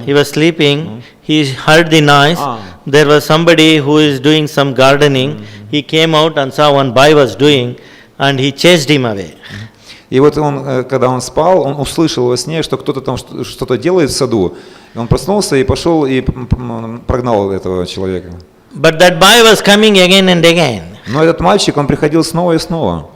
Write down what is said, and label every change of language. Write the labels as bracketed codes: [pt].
[en] he was sleeping, he heard the noise, there was somebody who is doing some gardening, he came out and saw one boy was doing, and he chased him away. [ru] И вот он, когда он спал, он услышал во сне, что кто-то там что-то делает в саду. И он проснулся и пошел и прогнал этого человека. [en] But that boy was coming again and again. [ru] Но этот мальчик, он приходил снова и снова.